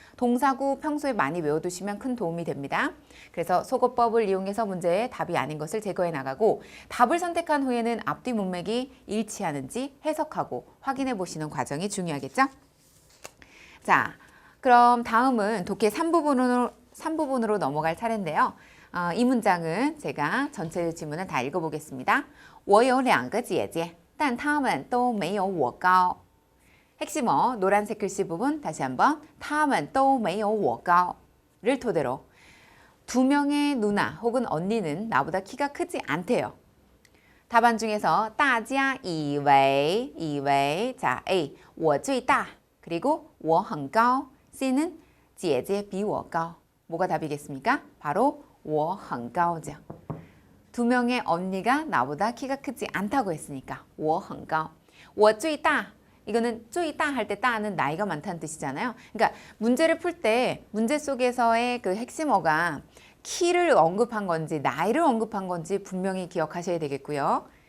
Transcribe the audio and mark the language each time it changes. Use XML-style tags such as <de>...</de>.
<ko>동사구 평소에 많이 외워두시면 큰 도움이 됩니다. 그래서 속어법을 이용해서 문제에 답이 아닌 것을 제거해 나가고 답을 선택한 후에는 앞뒤 문맥이 일치하는지 해석하고 확인해 보시는 과정이 중요하겠죠? 자, 그럼 다음은 독해 3부분으로 넘어갈 차례인데요. 이 문장은 제가 전체 지문을 다 읽어보겠습니다.</ko> <zh>我有两个姐姐但她们都没有我高.</zh> <ko>핵심어 노란색 글씨 부분 다시 한번</ko> <zh>她们都没有我高</zh> <ko>를 토대로 두 명의 누나 혹은 언니는 나보다 키가 크지 않대요. 답안 중에서</ko> <zh>大家以为</zh> <ko>자, A</ko> <zh>我最大</zh> <ko>그리고</ko> <zh>我很高</zh> <ko>C는</ko> <zh>姐姐比我高</zh> <ko>뭐가 답이겠습니까? 바로</ko> <zh>我很高</zh> <ko>죠. 두 명의 언니가 나보다 키가 크지 않다고 했으니까</ko> <zh>我很高 我最大</zh> <ko>이거는 最大 할 때 따는 나이가 많다는 뜻이잖아요. 그러니까 문제를 풀 때 문제 속에서의 그 핵심어가 키를 언급한 건지 나이를 언급한 건지 분명히 기억하셔야 되겠고요.</ko>